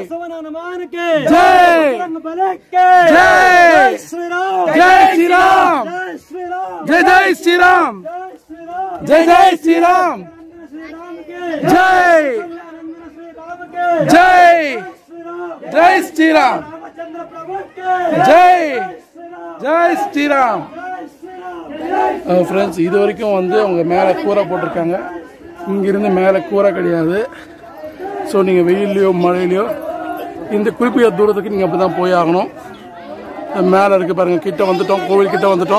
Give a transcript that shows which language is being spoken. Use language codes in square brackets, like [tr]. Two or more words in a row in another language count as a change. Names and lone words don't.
[hi] जय जय श्री राम, जय श्री राम, जय जय श्री राम, जय जय श्री राम, जय जय जय श्री राम, जय जय श्री राम. [ta] फ्रेंड्स, இது வரைக்கும் வந்து அவங்க மேலே கூரை போட்டிருக்காங்க. இங்கிருந்து மேலே கூரை கிடையாது. ஸோ நீங்கள் வெயிலையோ மழையிலையோ இந்த குறிப்பிட்ட தூரத்துக்கு நீங்கள் அப்படி தான் போய் ஆகணும். மேலே இருக்குது பாருங்கள், கிட்ட வந்துட்டோம், கோவில் கிட்ட வந்துட்டோம்.